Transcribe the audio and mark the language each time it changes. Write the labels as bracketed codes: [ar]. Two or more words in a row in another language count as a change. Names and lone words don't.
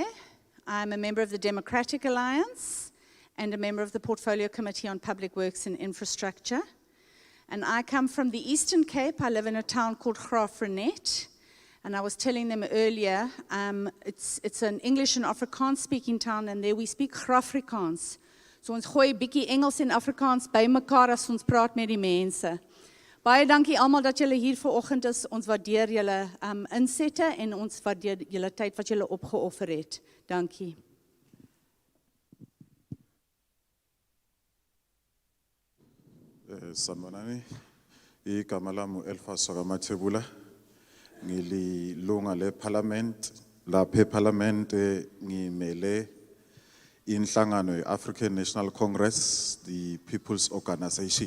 [en] I'm a member of the Democratic Alliance and a member of the Portfolio Committee on Public Works and Infrastructure. And I come from the Eastern Cape. I live in a town called Graafrenet. And I was telling them earlier, it's an English and Afrikaans speaking town, and there we speak Graafrikaans. [af] So ons gooi bietjie Engels en Afrikaans by mekaar as ons praat met die mense. Baie dankie almal dat julle hier vanoggend is. Ons waardeer julle insette en ons waardeer julle tyd wat julle opgeoffer het. Dankie. [zu] Sanibonani. Igama lami Elfas Sokamathebula. Ngililunga leParliament. Lapha eParliament ngimele inhlangano ye-African National Congress, [en] the People's Organization.